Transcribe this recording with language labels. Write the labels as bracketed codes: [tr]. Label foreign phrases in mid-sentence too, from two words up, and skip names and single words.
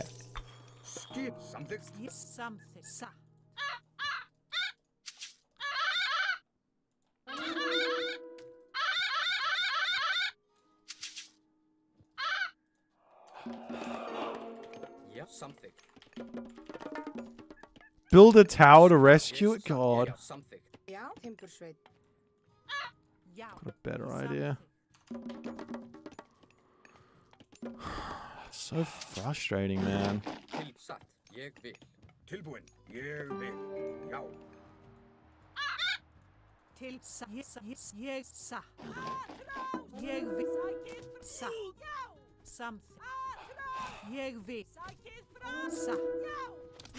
[en] Skip something. Yeah, something. Build a tower to rescue it? God. [is] Já, timbursveit. [en] Got a better idea. It's so frustrating, man. [is] Tilbúin, ég vil. Já. Ég vil. Something. Ég vil.